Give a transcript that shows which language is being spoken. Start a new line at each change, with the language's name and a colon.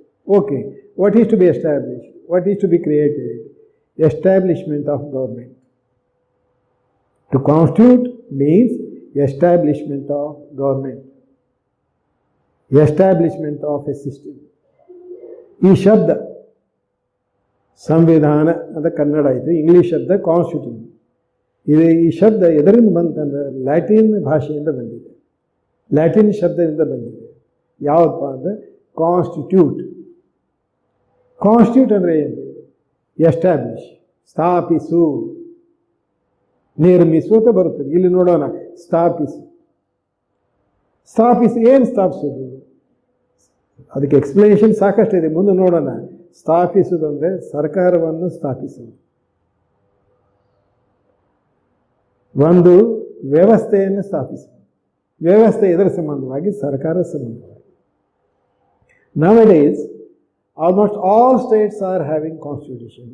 English: Okay, what is to be established? What is to be created? Establishment of government. To constitute means establishment of government, establishment of a system.
Kannada: ಈ ಶಬ್ದ ಸಂವಿಧಾನ ಅಂತ ಕನ್ನಡ ಆಯಿತು, English ಶಬ್ದ constitution. ಈ ಶಬ್ದ ಎದರಿಂದ ಬಂತಂದ್ರೆ ಲ್ಯಾಟಿನ್ ಭಾಷೆಯಿಂದ ಬಂದಿದೆ, ಲ್ಯಾಟಿನ್ ಶಬ್ದದಿಂದ ಬಂದಿದೆ. ಯಾವುದಪ್ಪ ಅಂದರೆ ಕಾನ್ಸ್ಟಿಟ್ಯೂಟ್. ಕಾನ್ಸ್ಟಿಟ್ಯೂಟ್ ಅಂದರೆ ಏನು? ಎಸ್ಟಾಬ್ಲಿಷ್, ಸ್ಥಾಪಿಸು, ನಿರ್ಮಿಸು ಅಂತ ಬರುತ್ತದೆ. ಇಲ್ಲಿ ನೋಡೋಣ, ಸ್ಥಾಪಿಸು. ಸ್ಥಾಪಿಸಿ ಏನು ಸ್ಥಾಪಿಸೋದು? ಅದಕ್ಕೆ ಎಕ್ಸ್ಪ್ಲನೇಷನ್ ಸಾಕಷ್ಟಿದೆ, ಮುಂದೆ ನೋಡೋಣ. ಸ್ಥಾಪಿಸುವುದು ಅಂದರೆ ಸರ್ಕಾರವನ್ನು ಸ್ಥಾಪಿಸುವುದು, ಒಂದು ವ್ಯವಸ್ಥೆಯನ್ನು ಸ್ಥಾಪಿಸುವುದು. ವ್ಯವಸ್ಥೆ ಇದರ ಸಂಬಂಧವಾಗಿ, ಸರ್ಕಾರ ಸಂಬಂಧವಾಗಿ.
English: Nowadays, almost all states are having constitution.